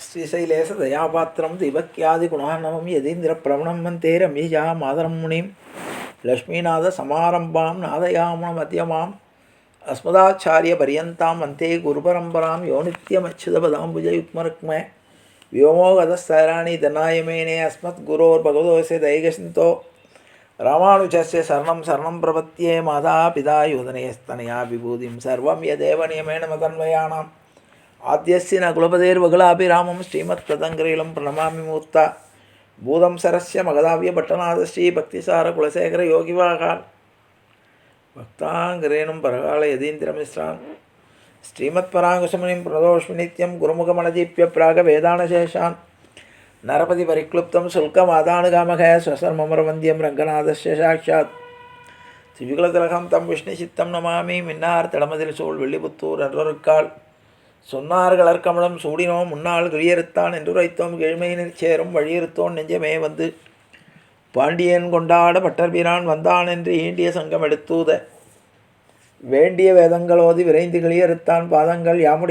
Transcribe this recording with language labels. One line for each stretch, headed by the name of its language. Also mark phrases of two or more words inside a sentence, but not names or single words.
Sanskrit: श्रीशैलेश दयापात्रं धीभक्त्यादि गुणार्णवम् यतीन्द्र प्रवणं वन्दे रम्यजा मातरं मुनिम् लक्ष्मीनाथ समारम्भां नाथयाम मध्यमाम् अस्मदाचार्य पर्यन्तां वन्दे गुरुपरम्पराम् यो नित्यमच्युतपदाम्बुजयुग्मरुक्म व्योमोगतस्तराणि धनायमेने अस्मद्गुरोर्भगवतोऽस्य दैगसिन्तो रामानुजस्य शरणं शरणं प्रपद्ये माता पिता योधनेस्तनया विभूतिं सर्वं यदेव नियमेन मदन्वयानाम् आद्यस्य न कुलपतेर्वकुलाभिरामं श्रीमत्तदङ्ग्रीलं प्रणमामि मूर्ता भूतं सरस्य मगधाव्यपट्टनाथ श्रीभक्तिसारकुलशेखरयोगिवाहान् भक्ताङ्ग्रेणुं परकाल यदीन्द्रमिश्रान् श्रीमत्पराङ्कुशमुनिं प्रणतोऽस्मि नित्यं गुरुमुखमनदीप्य प्रागवेदानशेषान् नरपति परिक्लुप्तं शुल्कमादानुगामः स्वसर्ममरवन्द्यं रङ्गनाथस्य साक्षात् द्विजकुलतिलकं तं विष्णुचित्तं नमामि
Tamil: மின்னார் திடமதில் சூழ் வெள்ளிபுத்தூர் என்றொருக்கால் சொன்னார்கள் அற்கமலம் சூடினோம் முன்னாள் கிளியறுத்தான் என்றுரைத்தோம் கீழ்மையினிற் சேரும் வழியிருத்தோன் நெஞ்சமே வந்து பாண்டியன் கொண்டாட பட்டர்பிரான் வந்தான் என்று ஈண்டிய சங்கம் எடுத்தூத வேண்டிய வேதங்களோதி விரைந்து கிளியறுத்தான் பாதங்கள் யாமுடைய